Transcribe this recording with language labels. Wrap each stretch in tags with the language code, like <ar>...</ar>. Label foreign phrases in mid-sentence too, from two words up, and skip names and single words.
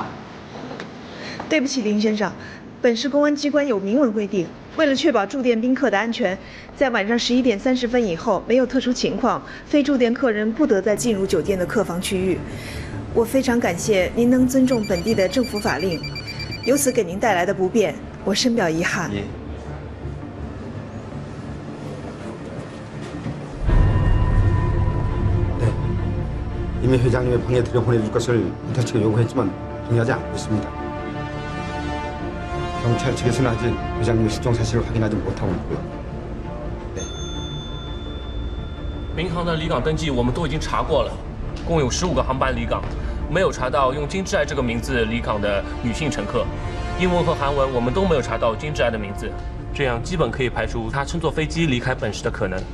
<zh>对不起，林先生，本市公安机关有明文规定，为了确保住店宾客的安全，在晚上11点30分以后，没有特殊情况，非住店客人不得再进入酒店的客房区域。我非常感谢您能尊重本地的政府法令，由此给您带来的不便，我深表遗憾。</zh> <ko>네, 이미 회장님의 방에 들여보내줄 것을 부탁 측에 요구했지만 동의하지 않고 있습니다. 경찰 측에서는 아직 회장님의 실종 사실을 확인하지 못하고 있고요. 네.</ko> <zh>民航的离港登记我们都已经查过了，共有15个航班离港，没有查到用金志爱这个名字离港的女性乘客。英文和韩文我们都没有查到金志爱的名字，这样基本可以排除她乘坐飞机离开本市的可能。</zh>